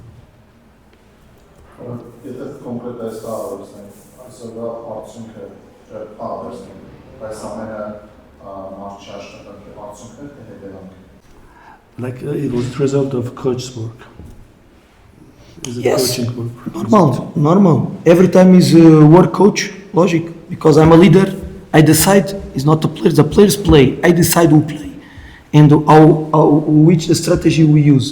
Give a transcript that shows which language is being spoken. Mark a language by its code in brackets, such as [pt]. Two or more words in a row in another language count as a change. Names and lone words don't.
[hy] Եթե կոնկրետ այս հարցնենք, այսօրվա արդյունքը հարցնենք, այս ամենը մարզչի աշխատանքի արդյունքը թե հետևանք։ [en] Like it was the result of coach's work. Is it Yes, coaching work? normal. Every time is work coach, logic. Because I'm a leader, I decide. It's not the players play. I decide who play, and which the strategy we use.